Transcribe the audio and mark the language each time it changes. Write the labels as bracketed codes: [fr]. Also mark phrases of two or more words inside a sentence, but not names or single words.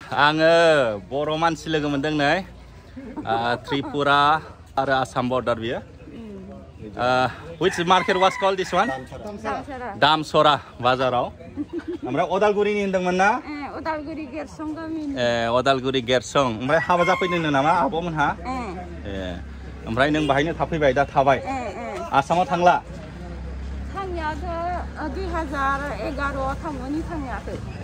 [brx] Angge बर' मानसि लोगो मोनदों नै त्रिपुरा आरो आसाम border बियो. [en] Which market was called this one? [brx] Damsora बाजाराव. ओमफ्राय अदालगुरिनि होनदोंमोन ना? अदालगुरि गेरसं गामिनि. अदालगुरि गेरसं. ओमफ्राय हाबा जाफैदोंनो नामा आब'मोनहा? ओमफ्राय नों बाहायनो थाफैबाय दा थाबाय. आसामाव थांला? थांनायाथ' 2011 थांगोननि थांनायाखै.